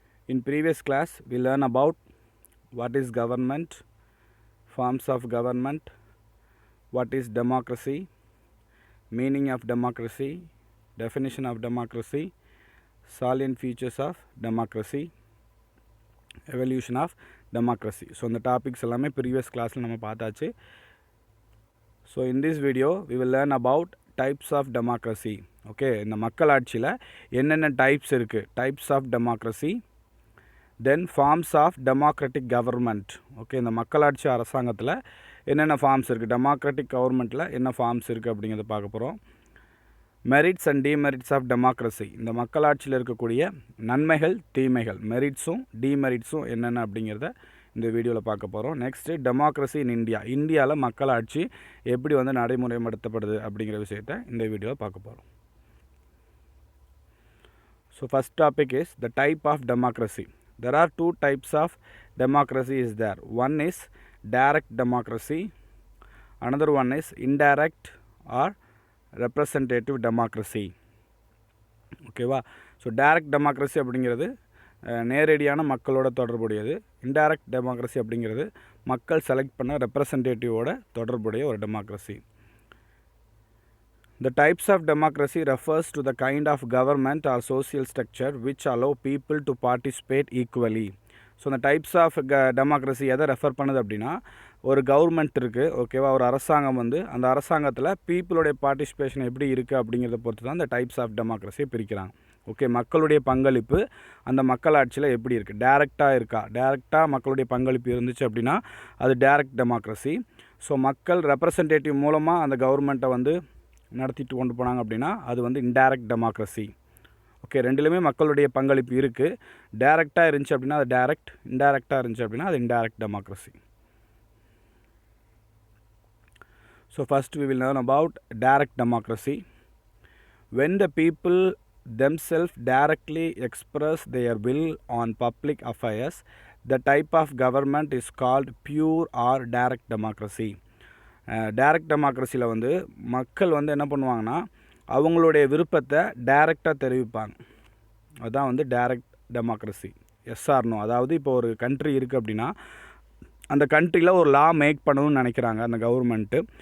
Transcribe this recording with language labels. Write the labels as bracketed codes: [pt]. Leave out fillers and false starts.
[en] In previous class we learn about what is government, forms of government, what is democracy, meaning of democracy, definition of democracy, salient features of democracy, evolution of democracy. [ta] So இந்த topics எல்லாமே previous classல நம்ம பார்த்தாச்சு. [en] So in this video we will learn about types of democracy. Okay, [ta] இந்த மக்களாட்சியில் என்னென்ன types இருக்குது, [en] Types of democracy, then forms of democratic government. [ta] Okay, இந்த மக்களாட்சி அரசாங்கத்தில் என்னென்ன ஃபார்ம்ஸ் இருக்குது, டெமோக்ராட்டிக் கவர்மெண்ட்டில் என்ன ஃபார்ம்ஸ் இருக்குது அப்படிங்கிறத பார்க்க போகிறோம். [en] merits and demerits of democracy, [ta] இந்த மக்களாட்சியில் இருக்கக்கூடிய நன்மைகள் தீமைகள், மெரிட்ஸும் டிமெரிட்ஸும் என்னென்ன அப்படிங்கிறத இந்த வீடியோவில் பார்க்க போகிறோம். [en] next democracy in India, [ta] இந்தியாவில் மக்களாட்சி எப்படி வந்து நடைமுறைப்படுத்தப்படுது அப்படிங்கிற விஷயத்தை இந்த வீடியோவில் பார்க்க போகிறோம். [en] So first topic is the type of democracy. There are 2 types of democracy is there. One is direct democracy, another one is indirect or representative democracy. [ta] ஓகேவா. ஸோ டைரக்ட் டெமோக்ரஸி அப்படிங்கிறது நேரடியான மக்களோட தொடர்புடையது. இன்டைரக்ட் டெமோக்ரஸி அப்படிங்கிறது மக்கள் select பண்ண ரெப்ரசன்டேட்டிவோட தொடர்புடைய ஒரு democracy. [en] The types of democracy refers to the kind of government or social structure which allow people to participate equally. [ta] So இந்த டைப்ஸ் ஆஃப் டெமோக்ரஸி எதை ரெஃபர் பண்ணுது அப்படின்னா, ஒரு கவர்மெண்ட் இருக்குது, ஓகேவா, ஒரு அரசாங்கம் வந்து அந்த அரசாங்கத்தில் பீப்புளுடைய பார்ட்டிசிபேஷன் எப்படி இருக்குது அப்படிங்கிறத பொறுத்து தான் இந்த டைப்ஸ் ஆஃப் டெமோக்ரஸியை பிரிக்கிறாங்க. ஓகே, மக்களுடைய பங்களிப்பு அந்த மக்களாட்சியில் எப்படி இருக்குது, டைரெக்டாக இருக்கா, டைரெக்டாக மக்களுடைய பங்களிப்பு இருந்துச்சு அப்படின்னா அது டைரக்ட் டெமோக்ரஸி. ஸோ மக்கள் ரெப்ரசன்டேட்டிவ் மூலமாக அந்த கவர்மெண்ட்டை வந்து நடத்திட்டு கொண்டு போனாங்க அப்படின்னா அது வந்து இன்டைரக்ட் டெமோக்ரஸி. ஓகே, ரெண்டுலேயுமே மக்களுடைய பங்களிப்பு இருக்குது. டைரெக்டாக இருந்துச்சு அப்படின்னா அது டைரக்ட், இன்டைரக்டாக இருந்துச்சு அப்படின்னா அது indirect democracy. [en] So first we will learn about direct democracy. When the people themselves directly express their will on public affairs, the type of government is called pure or direct democracy. [ta] Direct டெமோக்ரஸியில் வந்து மக்கள் வந்து என்ன பண்ணுவாங்கன்னா அவங்களுடைய விருப்பத்தை டைரெக்டாக தெரிவிப்பாங்க. அதுதான் வந்து டைரக்ட் டெமோக்ரஸி. எஸ்ஆர்னோ, அதாவது இப்போ ஒரு கண்ட்ரி இருக்குது அப்படின்னா அந்த கண்ட்ரியில் ஒரு லா மேக் பண்ணணும்னு நினைக்கிறாங்க அந்த கவர்மெண்ட்டு.